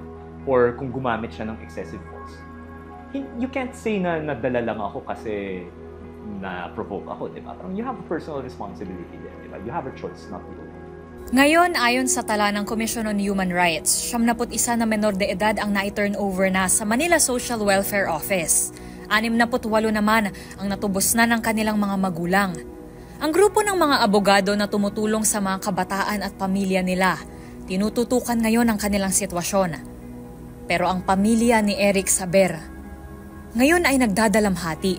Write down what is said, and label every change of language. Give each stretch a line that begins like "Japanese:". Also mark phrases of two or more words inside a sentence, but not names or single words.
Filipino: Or kung gumamit siya ng
English: excessive force. You can't say
Filipino: na nadala lang ako kasi na-provoke ako, di ba?
English: Parang you have a personal responsibility there,
Filipino: di ba?
English: You have a choice not to do it.
Filipino: Ngayon, ayon sa tala ng Commission on Human Rights, 71 na menor de edad ang na-turn over na sa Manila Social Welfare Office. 68 naman ang natubos na ng kanilang mga magulang. Ang grupo ng mga abogado na tumutulong sa mga kabataan at pamilya nila, tinututukan ngayon ang kanilang sitwasyon. Pero ang pamilya ni Eric Saber, ngayon ay nagdadalamhati.